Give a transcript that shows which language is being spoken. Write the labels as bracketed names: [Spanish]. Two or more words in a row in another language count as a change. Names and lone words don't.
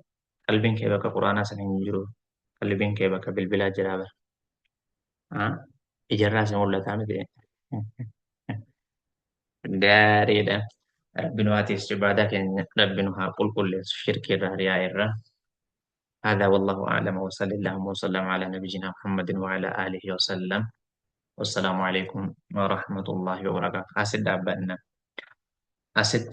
[Oromo] Qalbiin kee bakka quraanaa sana hin jiru. Qalbiin kee bakka bilbilaa jira bara. Ijarraa si mul'ataa miti. Gaariidha. Rabbi nu haa tiisu ibaadaa keenya rabbi nu haa qulqulleessu shirkii irraa riyaa irraa. [Arabic] هذا والله أعلم وصلى اللهم وسلم على نبينا محمد وعلى آله وسلم والسلام عليكم ورحمة الله وبركاته. أسد أبنا أسد